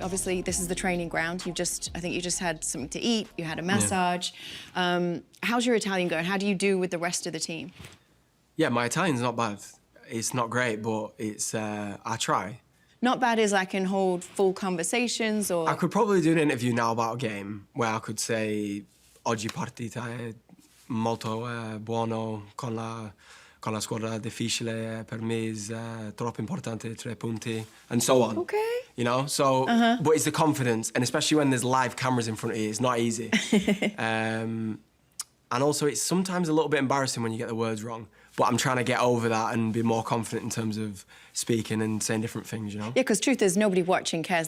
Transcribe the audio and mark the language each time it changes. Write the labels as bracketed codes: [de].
[en] Obviously, this is the training ground. I think you just had something to eat. You had a massage. Yeah. How's your Italian going? How do you do with the rest of the team? Yeah, my Italian's not bad. It's not great, but it's I try. Not bad as I can hold full conversations, or... I could probably do an interview now about a game where I could say, [it] oggi partita è molto buono con la squadra difficile, per me è troppo importante 3 punti, [en] and so on. Okay. You know, so, but it's the confidence, and especially when there's live cameras in front of you, it's not easy. And also, it's sometimes a little bit embarrassing when you get the words wrong. But I'm trying to get over that and be more confident in terms of speaking and saying different things, you know? Yeah, because truth is, nobody watching cares.